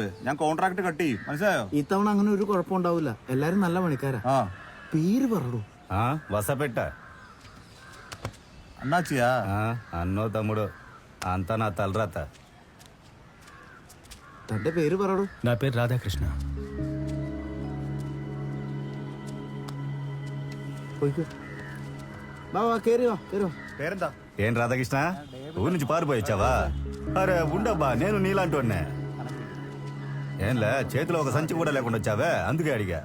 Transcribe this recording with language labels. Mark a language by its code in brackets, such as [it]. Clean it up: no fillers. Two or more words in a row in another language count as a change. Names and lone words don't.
[ml] ഞാൻ കോൺട്രാക്ട് കട്ട് ചെയ്യും, മനസ്സിലായോ? ഇത്തവണ അങ്ങനെ ഒരു കുഴപ്പമുണ്ടാവില്ല. എല്ലാരും നല്ല പണിക്കാരാ. പേര് പറടൂ. [te] వసపెట్ట అన్నాచియా? అన్నో తమ్ముడు, అంతా నా తలరాత. [ml] തന്റെ പേര് പറടൂ. [te] నా పేరు రాధాకృష్ణ. పేరెంతా? ఏం రాధాకృష్ణ, ఊరి నుంచి పారిపోయొచ్చావా? అరే ఉండబ్బా, నేను నీలాంటోన్నే. ఏంలే, చేతిలో ఒక సంచి కూడా లేకుండా వచ్చావే, అందుకే అడిగా.